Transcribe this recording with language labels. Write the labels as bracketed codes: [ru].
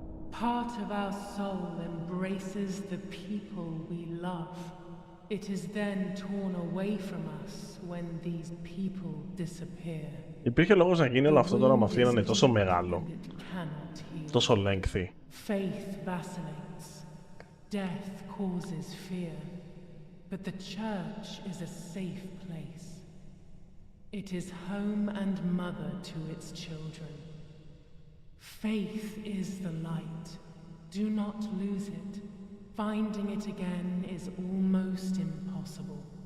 [en] Part of our soul embraces the people we love. It is then torn away from us when these people disappear. [el] Υπήρχε λόγος να γίνει όλο αυτό τώρα με αυτή να είναι τόσο μεγάλο, τόσο lengthy. [en] Faith vacillates. Death causes fear. But the church is a safe place. It is home and mother to its children. Faith is the light. Do not lose it. Finding it again is almost impossible.